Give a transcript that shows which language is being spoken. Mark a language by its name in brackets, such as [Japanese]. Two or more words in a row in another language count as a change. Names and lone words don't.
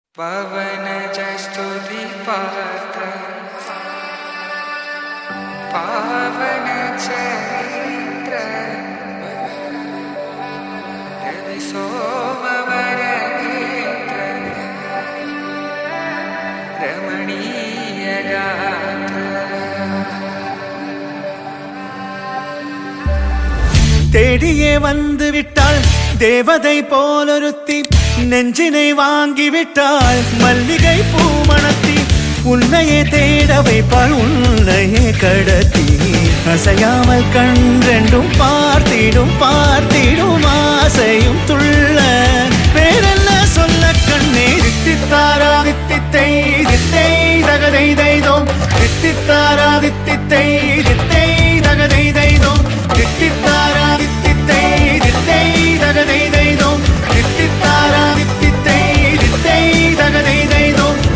[Sanskrit] पवनज स्तुति पात्र पावन चरित्र रवि सोमवर नेत्र रमणीय गात्र [Tamil] தேடியே வந்து விட்டாள் தேவதை போலொருத்தி நெஞ்சினை வாங்கி விட்டாள் மல்லிகை பூமணத்தி உன்னையே தேட வைப்பாள் உன்னையே கடத்தி அசையாமல் கண்டெண்டும் பார்த்திடும் பார்த்திடும் ஆசையும் துள்ள பேரெல்ல சொல்ல கண்ணே தித்தித்தாரா தித்தித்தை தித்தை தகதை தைதோம் தித்தித்தாரா தித்தித்தை தித்தை தகதை தைதோம் தித்தித்தாரா தித்தித்தை தித்தை தகதை தைதோம் தித்தித்தாரா தித்தித்தை தித்தை தகதை தைதோம்